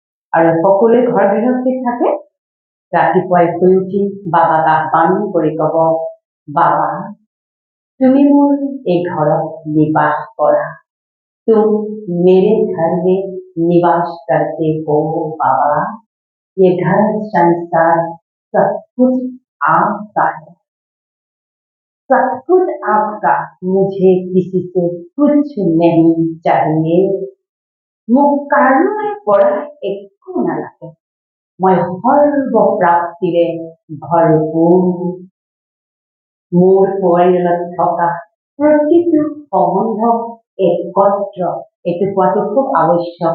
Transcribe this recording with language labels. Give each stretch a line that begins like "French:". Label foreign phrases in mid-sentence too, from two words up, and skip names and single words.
Assamese: আৰু সকলোৱে ঘৰ গৃহস্থিত থাকে। ৰাতিপুৱাই শুই উঠি বাবাক আহ্বান কৰি কব, বাবা তুমি মোৰ এই ঘৰত নিবাস কৰা।
Hindi: तुम मेरे घर में निवास करते हो बाबा। ये घर संसार सब कुछ आपका है, सब कुछ आपका, मुझे किसी से कुछ नहीं चाहिए।
Assamese: মোক কাৰোৰে পৰা একো নালাগে, মই সৰ্ব প্ৰাপ্তিৰে ভৰপূৰ। মোৰ পৰিয়ালত থকা প্ৰতিটো সম্বন্ধ একত্ৰ, এইটো কোৱাটো খুব আৱশ্যক।